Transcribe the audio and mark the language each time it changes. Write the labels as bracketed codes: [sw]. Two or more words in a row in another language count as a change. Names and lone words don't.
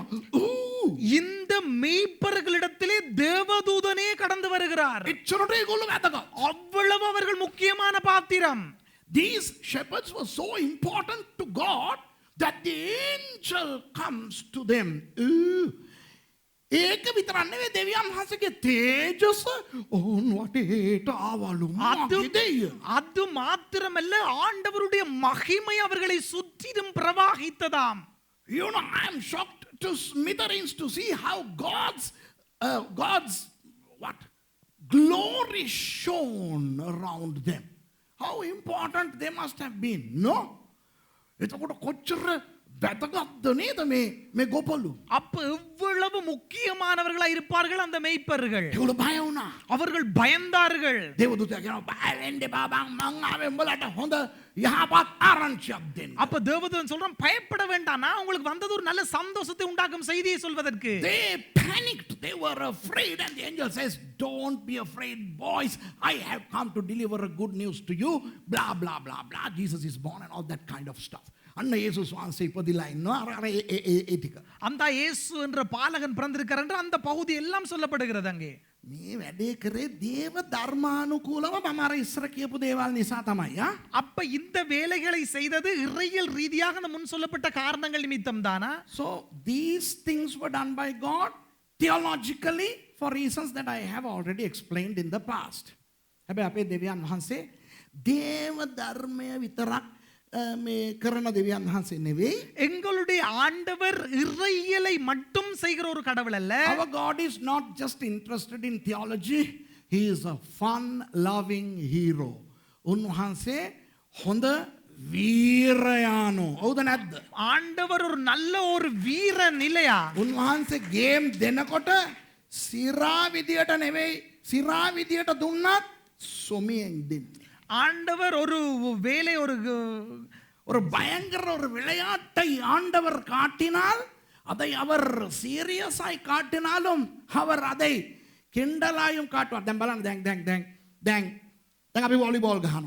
[ta] இந்த மேய்ப்பர்களிடத்திலே தேவதூதனே கடந்து வருகிறார். [si] එච්චරට ඒගොල්ලෝ වැදගත්. [ta] அவ்வளவு அவர்கள் முக்கியமான பாத்திரம். [en] These shepherds were so important to God that the angel comes to them. [si] ඒක විතරක් නෙවෙයි දෙවියන් වහන්සේගේ තේජස ඔවුන් වටේට ආවලු. [ta] அது மாத்திரமல்ல ஆண்டவருடைய மகிமை அவர்களை சுற்றிலும் பிரவாகித்ததாம். [en] You know, I am shocked to smithereens to see how God's glory shone around them. How important they must have been, no? [si] එතකොට කොච්චර වැදගත්ද නේද මේ ගොපලු. [ta] அப்ப எவ்வளவு முக்கியமானவர்களா இருப்பார்கள் அந்த மேய்ப்பர்கள். [si] ඒගොල්ලෝ බය වුණා. [ta] அவர்கள் பயந்தார்கள். [si] දේවදූතයා කියනවා බය වෙන්න එපා බං මං ආවේ උඹලට හොඳ යහපත් ආරංචියක් දෙන්න. [ta] அப்ப தேவதூதன் சொல்றான் பயப்பட வேண்டாம், நான் உங்களுக்கு வந்தது ஒரு நல்ல சந்தோஷத்தை உண்டாக்கும் செய்தியை சொல்வதற்கு. [en] They panicked. They were afraid. And the angel says, don't be afraid, boys. I have come to deliver a good news to you. Blah, blah, blah, blah. Jesus is born and all that kind of stuff. [si] අන්න යේසුස් වහන්සේ ඉපදිලා ඉන්නවා අර ඒ ටික. [ta] அந்த இயேசு என்ற பாலகன் பிறந்திருக்கிறார் என்று அந்த பகுதி எல்லாம் சொல்லப்படுகிறது அங்கே. [si] මේ වැඩේ කරේ දේව ධර්මානුකූලව මම අර ඉස්සර කියපු දේවල් නිසා තමයි. [ta] அப்ப இந்த வேலைகளை செய்தது இறையியல் ரீதியாக அந்த முன் சொல்லப்பட்ட காரணங்கள் நிமித்தம் தானா? [en] So these things were done by God theologically for reasons that I have already explained in the past. [si] හැබැයි අපේ දෙවියන් වහන්සේ දේව ධර්මය විතරක් මේ කරන දෙවියන් වහන්සේ නෙවෙයි. [ta] எங்களுடைய ஆண்டவர் இறையியலை மட்டும் செய்கிற ஒரு கடவுள் அல்ல. [en] Our God is not just interested in theology. He is a fun loving hero. [si] උන්වහන්සේ හොඳ වීරයානෝ. හවුද නැද්ද? [ta] ஆண்டவர் ஒரு நல்ல ஒரு வீரன் இல்லையா? [si] උන්වහන්සේ ගේම් දෙනකොට සිරා විදියට නෙවෙයි, සිරා විදියට දුන්නත් සොමියෙන් දෙන්න. [ta] ஆண்டவர் ஒரு வேலை ஒரு பயங்கர ஒரு விளையாட்டை ஆண்டவர் காட்டினால் அதை அவர் சீரியஸாய் காட்டினாலும் அவர் அதை கிண்டலாயும் காட்டுவார். [si] දැන් බලන්න දැන් අපි වොලිබෝල් ගහනවා.